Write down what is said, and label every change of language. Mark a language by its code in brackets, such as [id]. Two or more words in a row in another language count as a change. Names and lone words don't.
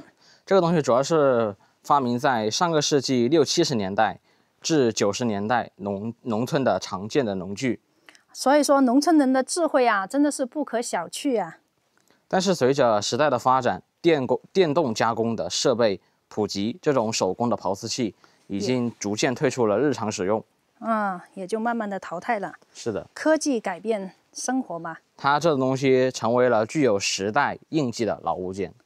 [zh] 這個東西主要是發明在上個世紀60、70年代至90年代農村的常見的農具。所以說，農村人的智慧啊，真的是不可小覷啊。但是隨着時代的發展，電動加工的設備普及，這種手工的刨絲器已經逐漸退出了日常使用。也就慢慢的淘汰了。是的，科技改變生活嘛。它這個東西成為了具有时代印記的老物件。